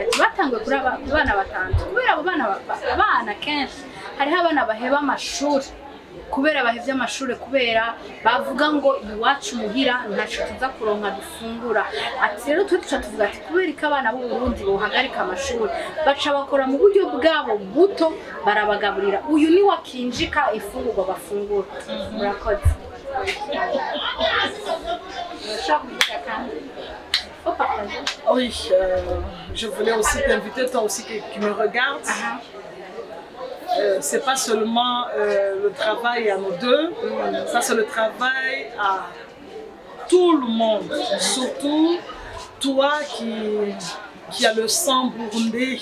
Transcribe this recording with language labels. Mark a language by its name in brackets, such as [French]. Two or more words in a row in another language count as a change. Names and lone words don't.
[Rundi] Ati batanguye kuri abana batanu, kubera abo bana kenshi hariho abana baheba amashuri kubera bahevye amashuri kubera bavuga ngo iwacu muhira ntaco tuza kuronka dufungura ati rero twe tuca tuvuga ati kubera ko abana b'u Burundi bohagarika amashuri baca bakora mu buryo bwabo buto barabagaburira uyu ni wakinjika ifungurwa bafungura murakoze [French] Oui, je voulais aussi t'inviter, toi aussi qui me regardes. C'est pas seulement le travail à nous deux, ça c'est le travail à tout le monde, surtout toi qui as le sang burundais.